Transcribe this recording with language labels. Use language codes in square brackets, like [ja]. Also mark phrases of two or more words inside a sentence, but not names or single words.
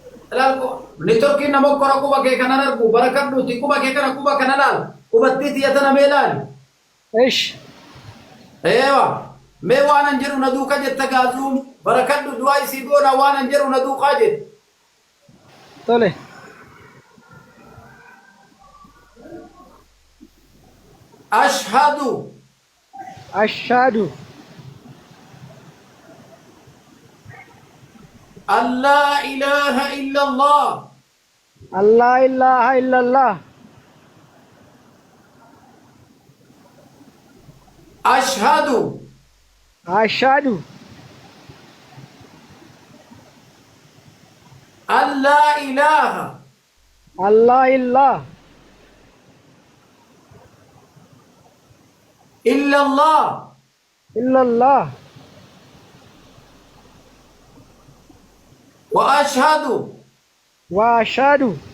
[om] Laal ni Turkii nama kora kuba kee kana argu barakadhuuti kuba kee kana kuba kana laal qubattii xiyatana mee laal. [ar] ايش؟ [om] Eewa mee waan an jedhu na duuka jetta gaazuu barakadhu du'aa isii goona waan an jedhu na duukaa jette. [ar] طلع. Ashhadu أشهد أن لا إله إلا الله أن لا إله إلا الله. ashhadu أشهد أن لا إله أن لا إله illallah إلا الله. وأشهد وأشهد